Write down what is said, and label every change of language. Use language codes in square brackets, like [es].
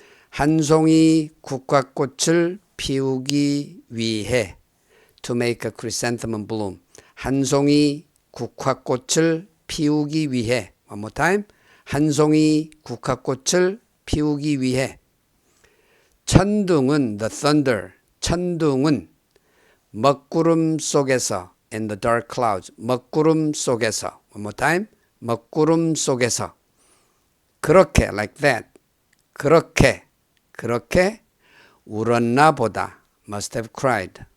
[ko] 한 송이 국화꽃을 피우기 위해. [en] To make a chrysanthemum bloom. [ko] 한 송이 국화꽃을 피우기 위해. [en] One more time. [ko] 한 송이 국화꽃을 피우기 위해. [en] 천둥은 the thunder. [ko] 천둥은 먹구름 속에서 [en] in the dark clouds. [ko] 먹구름 속에서. [en] One more time. [ko] 먹구름 속에서. [en] 그렇게 like that. [ko] 그렇게 울었나 보다 [en] must have cried.